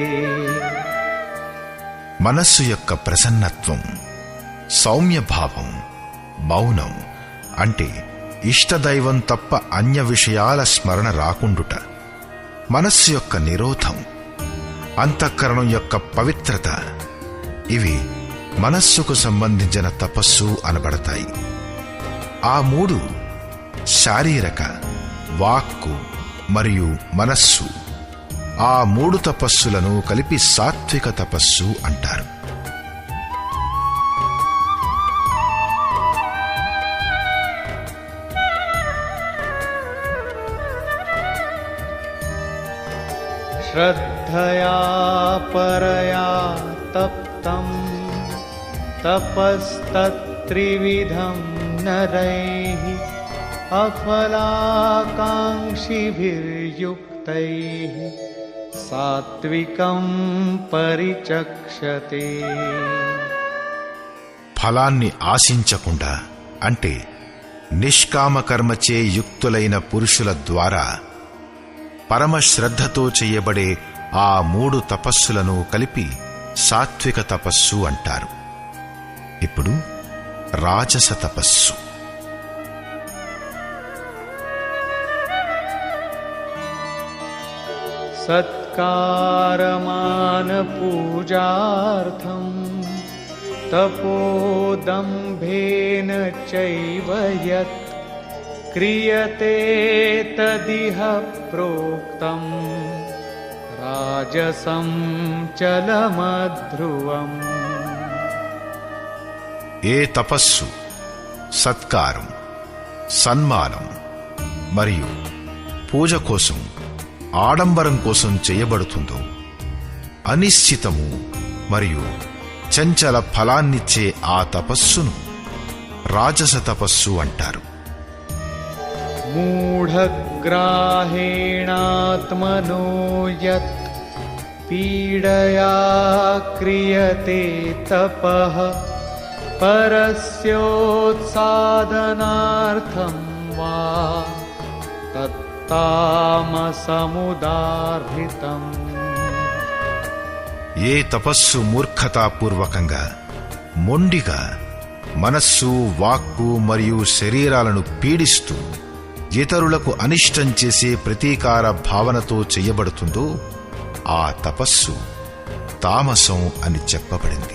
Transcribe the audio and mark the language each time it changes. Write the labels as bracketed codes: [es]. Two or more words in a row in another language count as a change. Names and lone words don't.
[te] మనస్సు యొక్క ప్రసన్నత్వం, సౌమ్యభావం, మౌనం అంటే ఇష్టదైవం తప్ప అన్య విషయాల స్మరణ రాకుండుట, మనస్సు యొక్క నిరోధం, అంతఃకరణం యొక్క పవిత్రత, ఇవి మనస్సుకు సంబంధించిన తపస్సు అనబడతాయి. ఆ మూడు శారీరక, వాక్కు మరియు మనస్సు ఆ 3 తపస్సులను కలిపి సాత్విక తపస్సు అంటారు. [sa] श्रद्धया परया तप्तं तपस्तत्त्रिविधं नरैः अफलाकाङ्क्षिभिर्युक्तैः सात्विकं परिचक्षते. [te] ఫలాన్ని ఆశించకుండా అంటే నిష్కామకర్మచే యుక్తులైన పురుషుల ద్వారా పరమశ్రద్ధతో చేయబడే ఆ 3 తపస్సులను కలిపి సాత్విక తపస్సు అంటారు. ఇప్పుడు రాజస తపస్సు. [sa] सत्कारमानपूजार्थं तपोदम्भेन चैव यत् क्रियते तदिह प्रोक्तं राजसं चलमध्रुवम्. [te] ఏ తపస్సు సత్కారం, సన్మానం మరియు పూజ కోసం, ఆడంబరం కోసం చేయబడుతుందో అనిశ్చితము మరియు చంచల ఫలాన్నిచ్చే ఆ తపస్సును రాజస తపస్సు అంటారు. [sa] मूढग्राहेणात्मनो यत् पीडया क्रियते तपः परस्योत्सादनार्थं वा तत्तामसमुदाहृतम्. [te] ఏ తపస్సు మూర్ఖతాపూర్వకంగా, మొండిగా మనస్సు, వాక్కు మరియు శరీరాలను పీడిస్తూ ఇతరులకు అనిష్టం చేసే ప్రతీకార భావనతో చెయ్యబడుతుందో ఆ తపస్సు తామసం అని చెప్పబడింది.